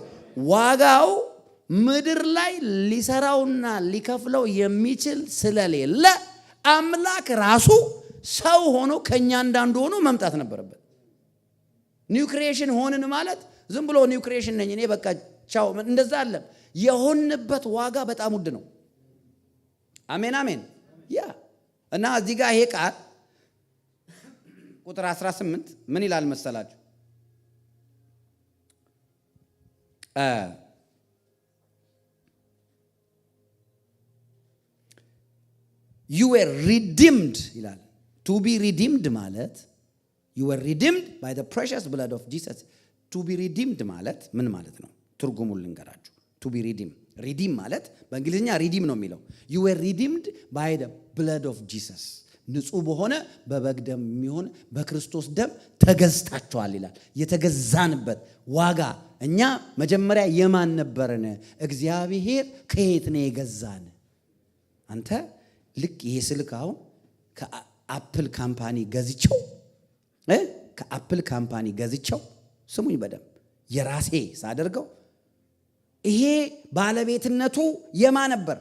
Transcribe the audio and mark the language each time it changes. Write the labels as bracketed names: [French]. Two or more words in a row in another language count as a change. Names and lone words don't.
[Amharic] ዋጋው ምድር ላይ ሊሰራውና ሊከፍለው የሚችል ስለሌለ አምላክ ራሱ ሰው ሆኖ ከኛ እንዳንዱ ሆኖ መምጣት ነበረበት። [English] new creation [Amharic] ሆንን ማለት ዝም ብሎ [English] new creation [Amharic] ነኝ እኔ በቃ ቻው እንደዛ አለ። የሆንበት ዋጋ በጣም ውድ ነው። አሜን አሜን። ያ እና እዚህ ጋር ይሄ ቃል ቁጥር 18 ምን ይላል መሰላችሁ? [English] you were redeemed ይላል። to be redeemed ማለት you were redeemed by the precious blood of Jesus። to be redeemed [Amharic] ማለት ምን ማለት ነው? ትርጉሙን ልንገራችሁ። [English] to be redeemed redeem [Amharic] ማለት በእንግሊዝኛ redeem ነው የሚለው። [English] you were redeemed by the blood of Jesus። [Amharic] ንጹህ በሆነ በበግ ደም የሚሆን በክርስቶስ ደም ተገዝታችኋል ይላል። የተገዛንበት ዋጋ። እኛ መጀመሪያ የማን ነበርን? እግዚአብሔር ከየት ነው የገዛን? አንተ ልክ ይሄ ስልክ አሁን ከአፕል ካምፓኒ ገዝቼው ስሙኝ በደም የራሴ ሳደርገው ይሄ ባለቤትነቱ የማ ነበር?